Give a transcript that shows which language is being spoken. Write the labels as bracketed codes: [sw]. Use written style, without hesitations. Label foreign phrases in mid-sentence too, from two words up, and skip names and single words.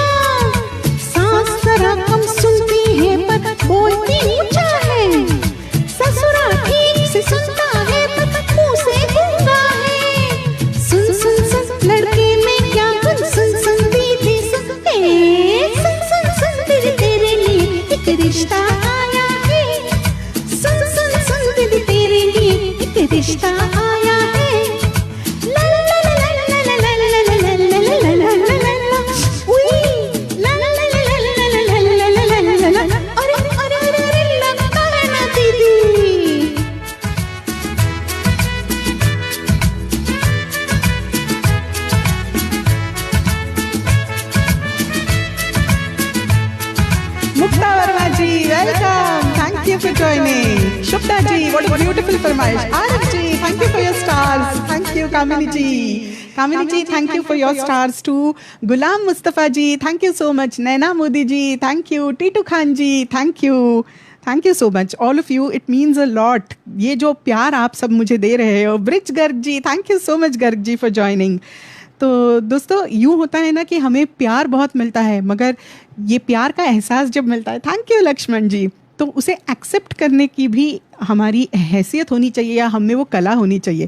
[hi] सांस जरा कम सुनती है पर बोलती ऊंचा है, ससुरा ठीक से सुनता है पर मुंह से गूंगा है। सुन सुन सुन लड़के में क्या गुन, सुन सुन दीदी सुन, सुन सुन सुन दीदी तेरे लिए एक रिश्ता आया है। सुन सुन सुन दीदी तेरे लिए एक रिश्ता आया है। ला ला ला ला ला ला ला ला ला ला ला ला ला ला ला ला, उई ला ला ला ला ला ला ला ला ला ला ला ला ला, अरे अरे अरे अरे लगता है ना दीदी। [en] मुक्ता वर्मा जी welcome, thank you for joining. शुभदा जी what a beautiful फरमाइश। आरफ जी thank you for your stars, thank you. कामिनी जी thank you for your stars too. गुलाम मुस्तफ़ा जी thank you so much. नैना मोदी जी thank you. टीटू खान जी thank you so much all of you, it means a lot. [hi] ये जो प्यार आप सब मुझे दे रहे हो। ब्रिज गर्ग जी [en] thank you so much [hi] गर्ग जी [en] for joining. [hi] तो दोस्तों यूँ होता है ना कि हमें प्यार बहुत मिलता है, मगर ये प्यार का एहसास जब मिलता है, [en] thank you [hi] लक्ष्मण जी, तो उसे एक्सेप्ट करने की भी हमारी हैसियत होनी चाहिए या हम में वो कला होनी चाहिए।